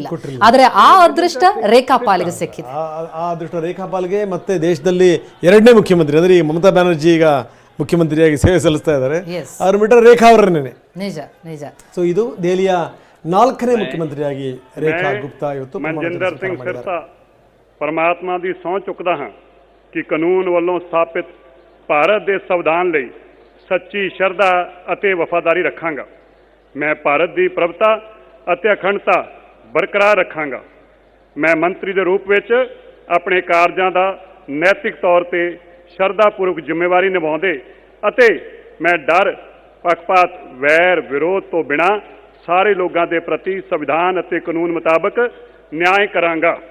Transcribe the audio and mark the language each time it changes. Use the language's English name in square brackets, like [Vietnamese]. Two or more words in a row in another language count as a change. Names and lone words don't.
[Kannada] ಆದ್ರೆ ಆ ಅದೃಷ್ಟ ರೇಖಾ ಪಾಲಿಗೆ ಸಿಕ್ಕಿದೆ. ಆ ಅದೃಷ್ಟ ರೇಖಾ ಪಾಲಿಗೆ. ಮತ್ತೆ ದೇಶದಲ್ಲಿ 2ನೇ ಮುಖ್ಯಮಂತ್ರಿ ಅಂದ್ರೆ ಈ ಮಮತಾ ಬ್ಯಾನರ್ಜಿ ಈಗ ಮುಖ್ಯಮಂತ್ರಿಯಾಗಿ ಸೇವೆ ಸಲ್ಲಿಸ್ತಾ ಇದ್ದಾರೆ. ಅವ್ರ ಬಿಟ್ಟರೆ ರೇಖಾ ಅವರನ್ನೇ. ನಿಜ ನಿಜ. ಸೊ ಇದು ದೆಹಲಿಯ 4ನೇ ಮುಖ್ಯಮಂತ್ರಿಯಾಗಿ ರೇಖಾ ಗುಪ್ತಾ ಇವತ್ತು [Punjabi] ਮਨਜਿੰਦਰ ਸਿੰਘ ਸਿਰਸਾ ਪਰਮਾਤਮਾ ਦੀ ਸਹੁੰ ਚੁੱਕਦਾ ਹਾਂ ਕਿ ਕਾਨੂੰਨ ਵੱਲੋਂ ਸਥਾਪਿਤ ਭਾਰਤ ਦੇ ਸੰਵਿਧਾਨ ਲਈ ਸੱਚੀ ਸ਼ਰਧਾ ਅਤੇ ਵਫਾਦਾਰੀ ਰੱਖਾਂਗਾ। ਮੈਂ ਭਾਰਤ ਦੀ ਪ੍ਰਭੁਤਾ ਅਤੇ ਅਖੰਡਤਾ ਬਰਕਰਾਰ ਰੱਖਾਂਗਾ। ਮੈਂ ਮੰਤਰੀ ਦੇ ਰੂਪ ਵਿੱਚ ਆਪਣੇ ਕਾਰਜਾਂ ਦਾ ਨੈਤਿਕ ਤੌਰ ਤੇ ਸ਼ਰਧਾਪੂਰਵਕ ਜ਼ਿੰਮੇਵਾਰੀ ਨਿਭਾਉਂਦੇ ਅਤੇ ਮੈਂ ਡਰ, ਪੱਖਪਾਤ, ਵੈਰ, ਵਿਰੋਧ ਤੋਂ ਬਿਨਾਂ ਸਾਰੇ ਲੋਕਾਂ ਦੇ ਪ੍ਰਤੀ ਸੰਵਿਧਾਨ ਅਤੇ ਕਾਨੂੰਨ ਮੁਤਾਬਕ ਨਿਆਂ ਕਰਾਂਗਾ।